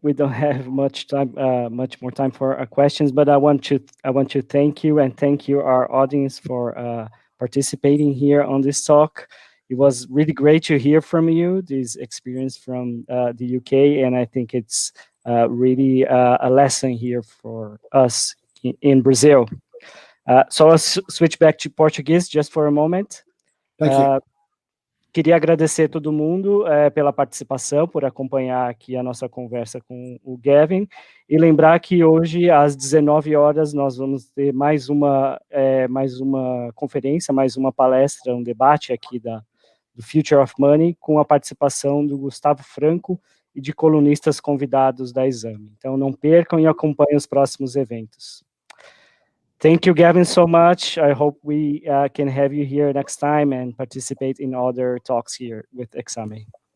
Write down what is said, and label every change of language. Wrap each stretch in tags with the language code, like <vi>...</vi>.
<en>We don't have much more time for our questions, but I want to thank you and thank you, our audience, for participating here on this talk. It was really great to hear from you, this experience from the UK, and I think it's really a lesson here for us in Brazil. So I'll switch back to Portuguese just for a moment. Thank you.</en> <pt>Queria agradecer a todo mundo pela participação, por acompanhar aqui a nossa conversa com o Gavin, e lembrar que hoje, às 19 horas, nós vamos ter mais uma conferência, mais uma palestra, um debate aqui do Future of Money, com a participação do Gustavo Franco e de colunistas convidados da Exame. Então, não percam e acompanhem os próximos eventos.</pt> <en>Thank you, Gavin, so much. I hope we can have you here next time and participate in other talks here with Exame.</en>